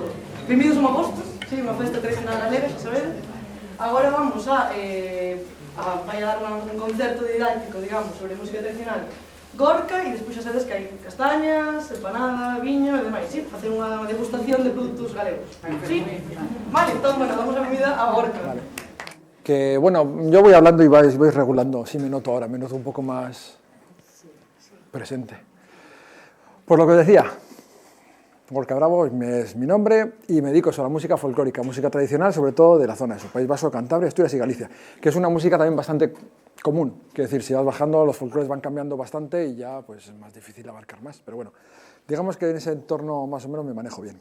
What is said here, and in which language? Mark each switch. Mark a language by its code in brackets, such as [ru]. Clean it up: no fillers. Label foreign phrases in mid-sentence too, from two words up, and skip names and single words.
[gl] Benvidos a Magosto, sí, unha festa tradicional galega, xa sabedes. Agora vamos a vai a dar un concerto didáctico, digamos, sobre música tradicional Gorka, e despois xa sabedes que hai castañas, empanada, viño e demais, sí? Facer unha degustación de produtos galegos, sí? Vale, entón, bueno, damos a benvida a Gorka. Vale. [es] Que, bueno, yo voy hablando y vais regulando, sí me noto ahora, me noto un poco más presente. Pues lo que os decía, Gorka Bravo es mi nombre y me dedico a la música folclórica, música tradicional, sobre todo de la zona de su País Vasco, Cantabria, Asturias y Galicia, que es una música también bastante común, quiero decir, si vas bajando los folclores van cambiando bastante y ya pues es más difícil abarcar más, pero bueno, digamos que en ese entorno más o menos me manejo bien.